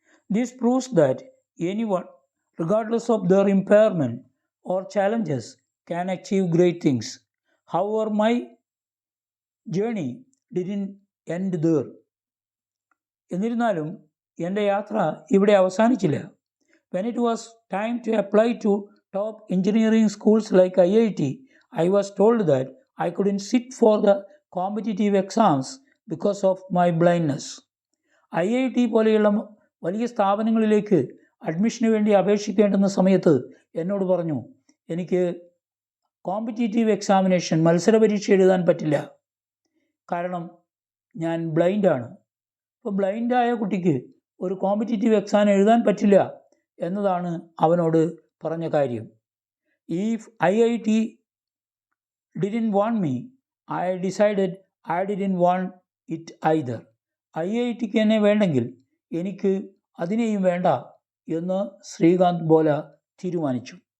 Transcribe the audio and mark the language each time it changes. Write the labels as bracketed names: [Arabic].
[English] This proves that anyone, regardless of their impairment or challenges, can achieve great things. However, my journey didn't end there. [Malayalam] എന്നിരുന്നാലും എൻ്റെ യാത്ര ഇവിടെ അവസാനിച്ചില്ല. [English] When it was time to apply to top engineering schools like IIT, I was told that I couldn't sit for the competitive exams because of my blindness. [Malayalam] IIT പോലെയുള്ള വലിയ സ്ഥാപനങ്ങളിലേക്ക് അഡ്മിഷന് വേണ്ടി അപേക്ഷിക്കേണ്ടുന്ന സമയത്ത് എന്നോട് പറഞ്ഞു, എനിക്ക് കോമ്പറ്റീറ്റീവ് എക്സാമിനേഷൻ, മത്സര പരീക്ഷ എഴുതാൻ പറ്റില്ല, കാരണം ഞാൻ ബ്ലൈൻഡാണ്. അപ്പോൾ ബ്ലൈൻഡായ കുട്ടിക്ക് ഒരു കോമ്പറ്റീറ്റീവ് എക്സാം എഴുതാൻ പറ്റില്ല എന്നതാണ് അവനോട് പറഞ്ഞ കാര്യം. [English] If IIT didn't want me, I decided I didn't want it either. [Malayalam] IITക്ക് എന്നെ വേണ്ടെങ്കിൽ എനിക്ക് അതിനെയും വേണ്ട എന്ന് ശ്രീകാന്ത് ബോല തീരുമാനിച്ചു.